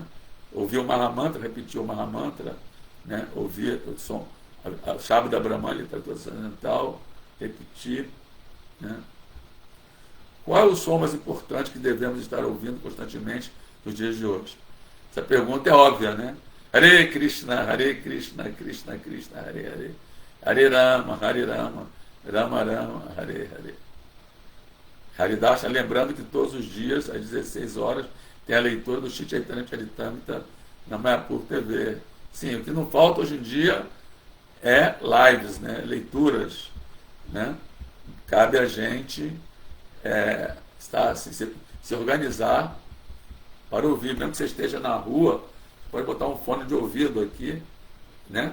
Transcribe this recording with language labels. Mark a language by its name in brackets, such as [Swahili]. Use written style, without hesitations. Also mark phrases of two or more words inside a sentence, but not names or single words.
[Portuguese] Ouvir o Mahamantra, repetir o Mahamantra, né? Ouvir o som, a Shabda Brahman, literatura ocidental, repetir. Né? Qual é o som mais importante que devemos estar ouvindo constantemente nos dias de hoje? Essa pergunta é óbvia, né? [Sanskrit] हरे कृष्ण कृष्ण कृष्ण हरे हरे. हरे राम राम राम हरे हरे. [Portuguese] Haridas, lembrando que todos os dias, às 16 horas, tem a leitura do Shri Chaitanya Charitamrita na Mayapur TV. Sim, o que não falta hoje em dia é lives, né? Leituras, né? Cabe a gente se organizar para ouvir, mesmo que você esteja na rua, pode botar um fone de ouvido aqui, né?